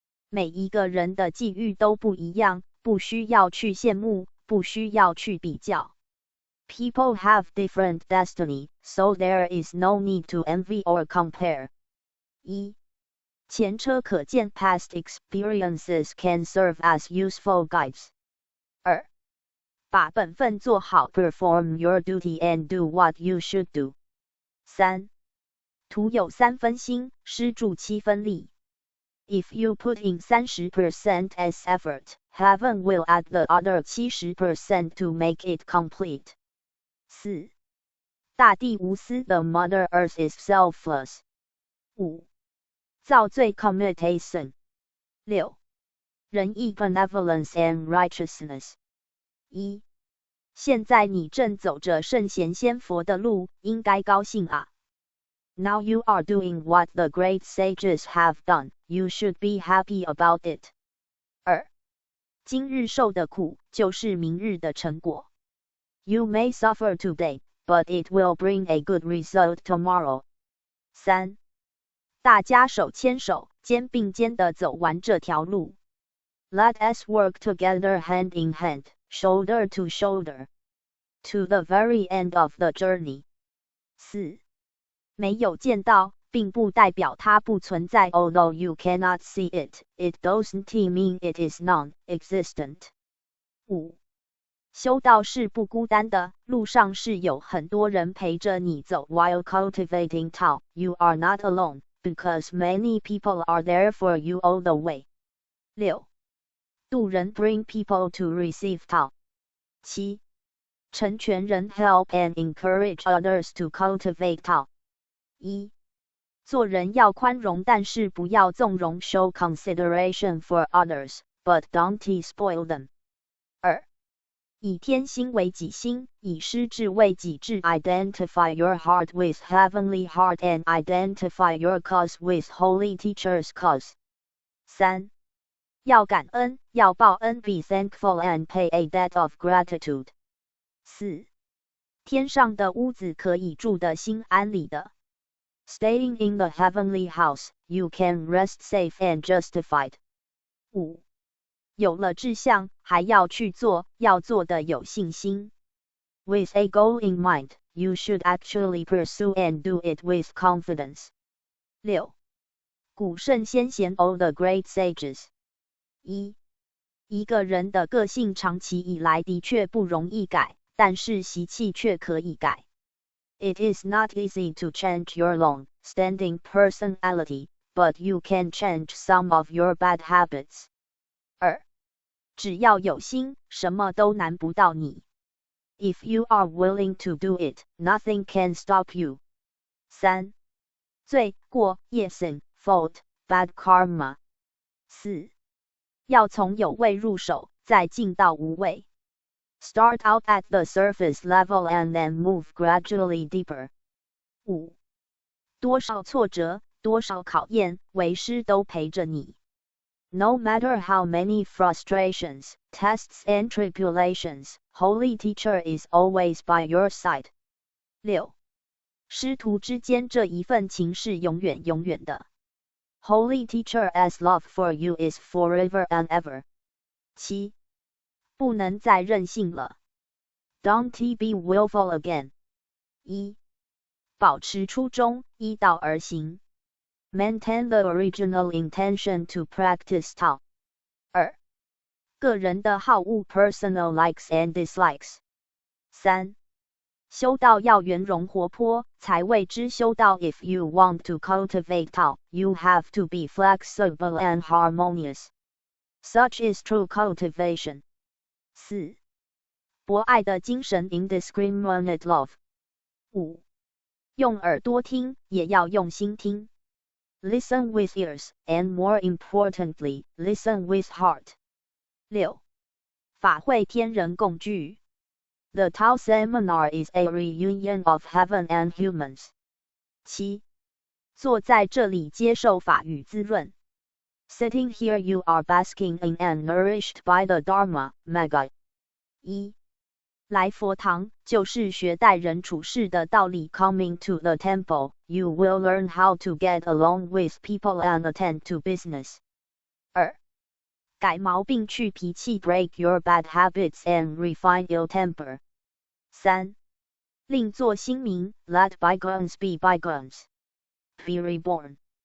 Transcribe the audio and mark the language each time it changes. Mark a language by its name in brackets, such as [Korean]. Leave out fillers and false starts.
[Chinese] 每一个人的际遇都不一样，不需要去羡慕，不需要去比较。 [English] People have different destiny, so there is no need to envy or compare. [Chinese] 1. 前车可鉴 [English] Past experiences can serve as useful guides. [Chinese] 2. 把本分做好 [English] Perform your duty and do what you should do. [Chinese] 3. 徒有3分心，施助7分力。 [English] If you put in 30% as effort, heaven will add the other 70% to make it complete. [Chinese] 4. 大地无私 [English] The Mother Earth is selfless. [Chinese] 5. 造罪 [English] Commutation. [Chinese] 6. 仁义 [English] Benevolence and righteousness. [Chinese] 1. 现在你正走着圣贤仙佛的路，应该高兴啊。 [English] Now you are doing what the great sages have done. You should be happy about it. [Chinese] 2. 今日受的苦，就是明日的成果。 [English] You may suffer today, but it will bring a good result tomorrow. [Chinese] 3. 大家手牵手，肩并肩地走完这条路。 [English] Let us work together hand in hand, shoulder to shoulder, to the very end of the journey. [Chinese] 4. 没有见到，并不代表它不存在。 [English] Although you cannot see it, it doesn't mean it is non-existent. [Chinese] 5. 修道是不孤单的，路上是有很多人陪着你走。 [English] While cultivating Tao, you are not alone, because many people are there for you all the way. [Chinese] 6. 度人 [English] Bring people to receive Tao. [Chinese] 7. 成全人 [English] Help and encourage others to cultivate Tao. [Chinese] 1. 做人要宽容，但是不要纵容。 [English] Show consideration for others, but don't spoil them. [Chinese] 2. 以天心为己心，以师智为己智。 [English] Identify your heart with heavenly heart and identify your cause with holy teacher's cause. [Chinese] 3. 要感恩，要报恩。 [English] Be thankful and pay a debt of gratitude. [Chinese] 4. 天上的屋子可以住得心安理的。 [English] Staying in the heavenly house, you can rest safe and justified. [Chinese] 5. 有了志向，还要去做，要做的有信心。 [English] With a goal in mind, you should actually pursue and do it with confidence. [Chinese] 6. 古圣先贤 [English] All the great sages. [Chinese] 1. 一个人的个性长期以来的确不容易改，但是习气却可以改。 [English] It is not easy to change your long-standing personality, but you can change some of your bad habits. [Chinese] 2. 只要有心，什么都难不到你。 [English] If you are willing to do it, nothing can stop you. [Chinese] 3. 罪过业 sin [English] fault, bad karma. [Chinese] 4. 要从有为入手，再进到无为。 [English] Start out at the surface level and then move gradually deeper. [Chinese] 5. 多少挫折，多少考验，为师都陪着你。 [English] No matter how many frustrations, tests and tribulations, Holy Teacher is always by your side. [Chinese] 6. 师徒之间这一份情是永远永远的。 [English] Holy Teacher's love for you is forever and ever. [Chinese] 7. 不能再任性了。 [English] Don't be willful again. [Chinese] 1. 保持初衷，依道而行。 [English] Maintain the original intention to practice Tao. [Chinese] 2. 个人的好恶 [English] personal likes and dislikes. [Chinese] 3. 修道要圆融活泼，才谓之修道。 [English] If you want to cultivate Tao, you have to be flexible and harmonious. Such is true cultivation. [Chinese] 4. 博爱的精神 [English] indiscriminate love. [Chinese] 5. 用耳朵听，也要用心听。 [English] Listen with ears, and more importantly, listen with heart. [Chinese] 6. 法会天人共聚。 [English] The Tao seminar is a reunion of heaven and humans. [Chinese] 7. 坐在这里接受法语滋润。 [English] Sitting here you are basking in and nourished by the Dharma, Magga. [Chinese] 1. 来佛堂，就是学待人处事的道理。 [English] Coming to the temple, you will learn how to get along with people and attend to business. [Chinese] 2. 改毛病去脾气 [English] break your bad habits and refine ill temper. [Chinese] 3. 另作新名 [English] let bygones be bygones. Be reborn.